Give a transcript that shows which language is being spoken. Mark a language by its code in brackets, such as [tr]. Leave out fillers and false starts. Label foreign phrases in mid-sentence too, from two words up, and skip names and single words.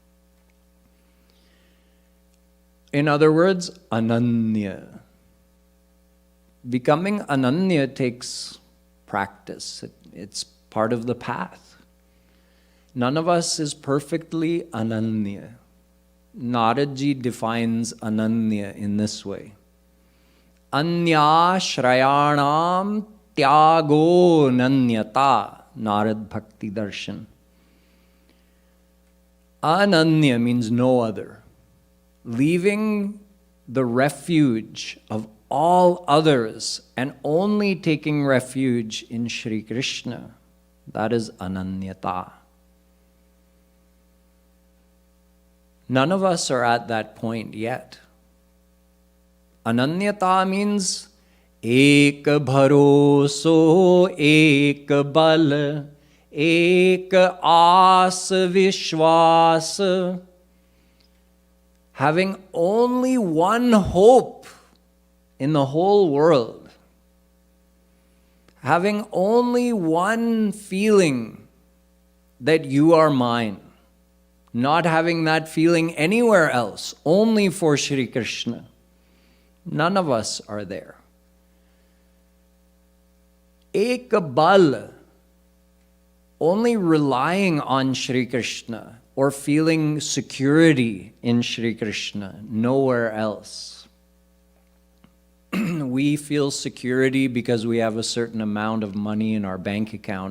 [en] In other words, ananya. Becoming ananya takes practice. It's part of the path. None of us is perfectly ananya. Naradji defines ananya in this way. [sa] अन्य श्रयाणां त्यागो अनन्यता. [en] Narad Bhakti Darshan. Ananya means no other. Leaving the refuge of all others and only taking refuge in Shri Krishna. That is ananyata. None of us are at that point yet. Ananyata means [hi] एक भरोसो, एक बल, एक आस विश्वास. [en] Having only one hope in the whole world. Having only one feeling that you are mine. Not having that feeling anywhere else, only for Shri Krishna. None of us are there. [hi] एक बल, [en] only relying on Shri Krishna or feeling security in Shri Krishna, nowhere else. We feel security because we have a certain amount of money in our bank account.